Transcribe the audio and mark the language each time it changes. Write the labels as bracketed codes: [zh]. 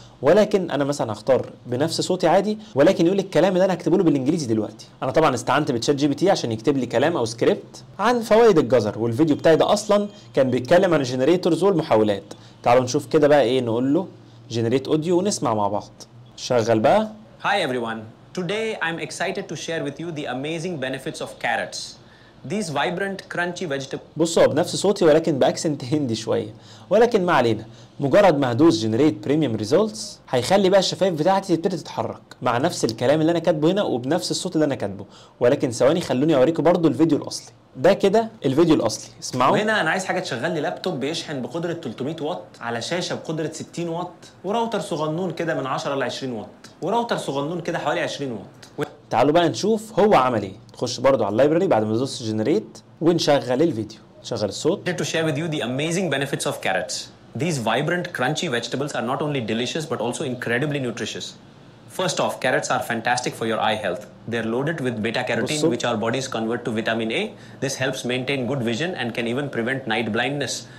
[ar] ولكن انا مثلا هختار بنفس صوتي عادي، ولكن يقول الكلام اللي انا هكتبه له بالانجليزي دلوقتي. انا طبعا استعنت بتشات جي بي تي عشان يكتب لي كلام او سكريبت عن فوائد الجزر، والفيديو بتاعي ده اصلا كان بيتكلم عن الجنريتورز والمحاولات. تعالوا نشوف كده بقى ايه، نقول له [en] generate audio [ar] ونسمع مع بعض. شغل بقى. [en] Hi everyone. Today I'm excited to share with you the amazing benefits of carrots. These vibrant crunchy vegetables. [ar] بصوا هو بنفس صوتي ولكن باكسنت هندي شويه، ولكن ما علينا. مجرد ما هدوس [en] generate premium results [ar] هيخلي بقى الشفايف بتاعتي تبتدي تتحرك مع نفس الكلام اللي انا كاتبه هنا وبنفس الصوت اللي انا كاتبه. ولكن ثواني خلوني اوريكم برضو الفيديو الاصلي. ده كده الفيديو الاصلي، اسمعوا. وهنا انا عايز حاجه تشغل لي لابتوب بيشحن بقدره 300 واط على شاشه بقدره 60 واط وراوتر صغنون كده من 10 ل 20 واط وراوتر صغنون كده حوالي 20 واط. تعالوا بقى نشوف هو عمل ايه. نخش برضو على اللايبراري بعد ما ندوس جنريت ونشغل الفيديو. نشغل الصوت. [en] To share with you the amazing benefits of carrots. These vibrant, crunchy vegetables are not only delicious but also incredibly nutritious. First off, carrots are fantastic for your eye health. They're loaded with beta-carotene, which our bodies convert to vitamin A. This helps maintain good vision and can even prevent night blindness.